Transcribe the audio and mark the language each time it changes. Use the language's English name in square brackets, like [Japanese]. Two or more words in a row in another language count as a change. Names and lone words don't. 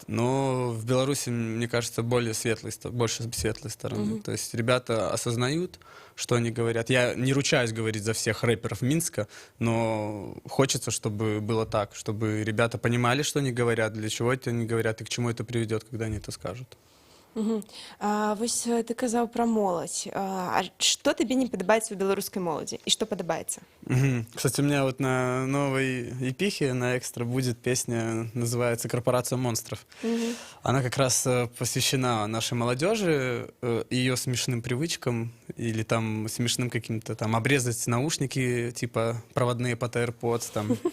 [Russian] Но в Беларуси, мне кажется, больше светлой стороны. То есть ребята осознают, что они говорят. Я не ручаюсь говорить за всех рэперов Минска, но хочется, чтобы было так, чтобы ребята понимали, что они говорят, для чего это они говорят и к чему это приведет, когда они это скажут. [Belarusian] А вось ты казаў пра моладзь. А што табе не падабаецца ў беларускай моладзі і што падабаецца? [Russian] Кстати, у меня вот на новой эпихе, на экстра, будет песня, называется «Корпорация монстров». Она как раз посвящена нашей молодежи, ее смешным привычкам или там смешным каким-то там обрезать наушники, типа проводные под AirPods, там.